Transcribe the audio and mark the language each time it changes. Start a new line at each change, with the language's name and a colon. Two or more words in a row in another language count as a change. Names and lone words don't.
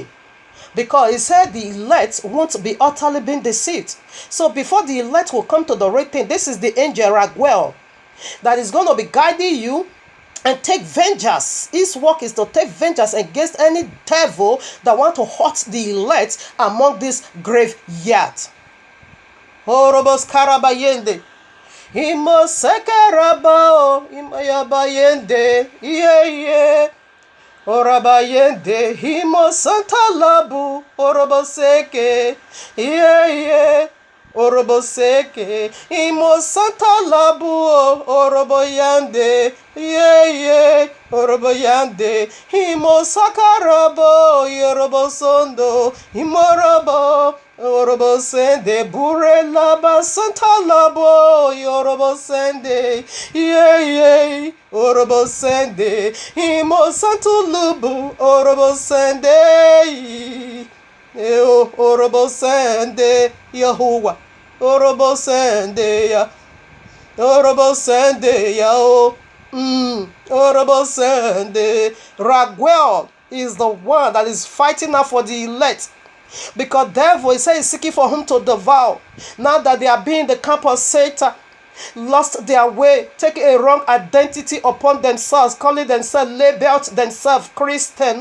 English: Because he said the elect won't be utterly being deceived. So before the elect will come to the right thing, this is the angel Raguel that is going to be guiding you and take vengeance. His work is to take vengeance against any devil that want to hurt the elect among this graveyard. Orobos karabayende. Imosekarabao. Imayabayende. Yeah. Orabayende. Imosantalabu. Oroboseke. Yeah. Oroboseke. Imosantalabu. Oroboyande. Yeah. Oroboyande. Imosakarabo. Yorobosondo. Imorabo. Orobosende burela basanta labo yorobosende yeah orobosende imo santo lubu orobosende orobosende Yahuwah orobosende ya orobosende ya orobosende. Raguel is the one that is fighting now for the elect. Because devil, he said, is seeking for whom to devour. Now that they are being in the camp of Satan, lost their way, taking a wrong identity upon themselves, calling themselves, labeled themselves Christian.